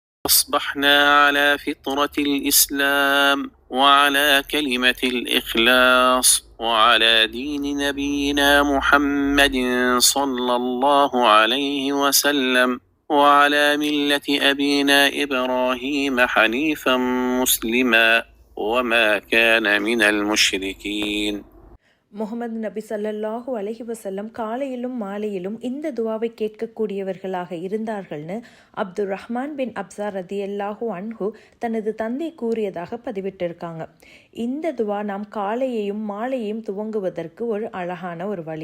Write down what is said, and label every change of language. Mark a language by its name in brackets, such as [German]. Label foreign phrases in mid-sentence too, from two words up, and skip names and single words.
[Arabic] أصبحنا على فطرة الإسلام وعلى كلمة الإخلاص وعلى دين نبينا محمد صلى الله عليه وسلم وعلى ملة أبينا إبراهيم حنيفا مسلما وما كان من المشركين. [Tamil] முகமது நபி [Arabic] صلى الله عليه وسلم [Tamil] காலையிலும் மாலையிலும் இந்த துவாவை கேட்கக்கூடியவர்களாக இருந்தார்கள்னு அப்துர் ரஹ்மான் பின் அப்சா [Arabic] رضي الله عنه [Tamil] தனது தந்தை கூறியதாக பதிவிட்டிருக்காங்க. இந்த துவா நாம் காலையையும் மாலையையும் துவங்குவதற்கு ஒரு அழகான ஒரு வழி.